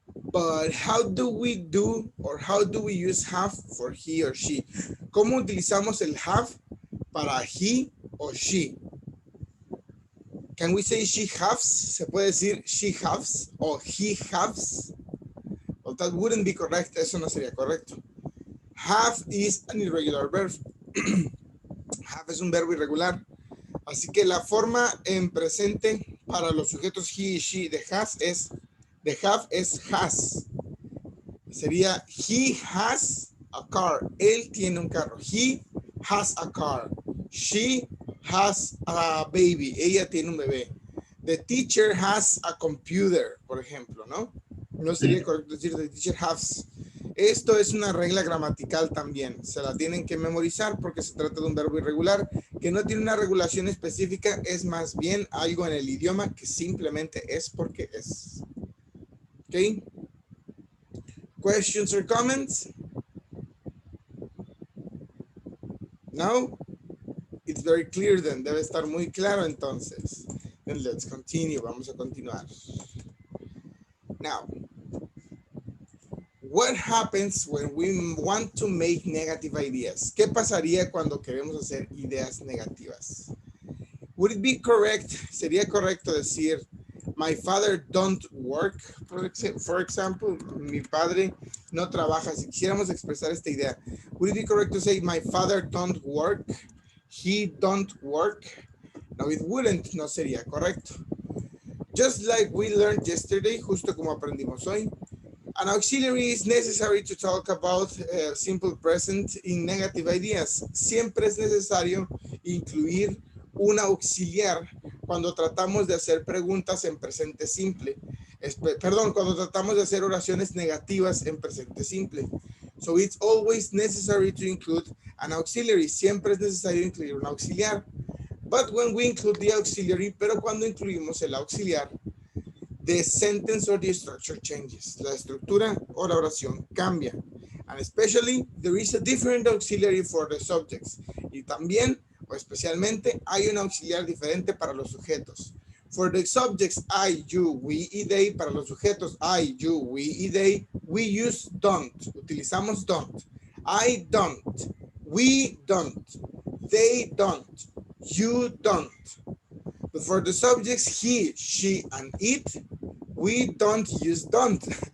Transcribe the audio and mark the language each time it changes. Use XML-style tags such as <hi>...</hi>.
<en>But how do we do or how do we use have for he or she?</en> <es>¿Cómo utilizamos el have para he o she?</es> <en>Can we say she has?</en> <es>¿Se puede decir</es> <en>she has o he has? Well, that wouldn't be correct.</en> <es>Eso no sería correcto.</es> <en>Have is an irregular verb.</en> <es>Have es un verbo irregular. Así que la forma en presente para los sujetos he y she de has es, de have es has. Sería</es> <en>he has a car.</en> <es>Él tiene un carro.</es> <en>He has a car. She has a baby.</en> <es>Ella tiene un bebé.</es> <en>The teacher has a computer,</en> <es>por ejemplo, ¿no? No sería correcto decir</es> <en>the teacher has.</en> <es>Esto es una regla gramatical también. Se la tienen que memorizar porque se trata de un verbo irregular que no tiene una regulación específica. Es más bien algo en el idioma que simplemente es porque es.</es> <en>¿Ok? Questions or comments? No? It's very clear then.</en> <es>Debe estar muy claro entonces.</es> <en>Then let's continue.</en> <es>Vamos a continuar.</es> <en>Now, what happens when we want to make negative ideas?</en> <es>¿Qué pasaría cuando queremos hacer ideas negativas?</es> <en>Would it be correct?</en> <es>¿Sería correcto decir</es> <en>my father don't work? For example,</en> <es>mi padre no trabaja. Si quisiéramos expresar esta idea,</es> <en>would it be correct to say my father don't work? He don't work? No, it wouldn't.</en> <es>No sería correcto.</es> <en>Just like we learned yesterday,</en> <es>justo como aprendimos hoy,</es> <en>an auxiliary is necessary to talk about simple present in negative ideas.</en> <es>Siempre es necesario incluir un auxiliar cuando tratamos de hacer preguntas en presente simple. Perdón, cuando tratamos de hacer oraciones negativas en presente simple.</es> <en>So it's always necessary to include an auxiliary.</en> <es>Siempre es necesario incluir un auxiliar.</es> <en>But when we include the auxiliary,</en> <es>pero cuando incluimos el auxiliar,</es> <en>the sentence or the structure changes.</en> <es>La estructura o la oración cambia.</es> <en>And especially, there is a different auxiliary for the subjects.</en> <es>Y también, o especialmente, hay un auxiliar diferente para los sujetos.</es> <en>For the subjects, I, you, we y they.</en> <es>Para los sujetos, I, you, we y they,</es> <en>we use don't.</en> <es>Utilizamos</es> <en>don't. I don't. We don't. They don't. You don't. But for the subjects, he, she, and it, we don't use don't.</en>